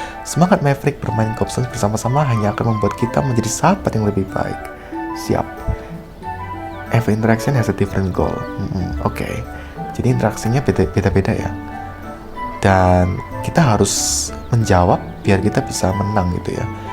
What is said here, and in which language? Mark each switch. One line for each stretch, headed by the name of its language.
Indonesian: Semangat Maverick bermain cobstones bersama-sama hanya akan membuat kita menjadi sahabat yang lebih baik. Siap.
English: Every interaction has a different goal.
Indonesian: Oke. Jadi interaksinya beda-beda ya. Dan kita harus menjawab biar kita bisa menang gitu ya.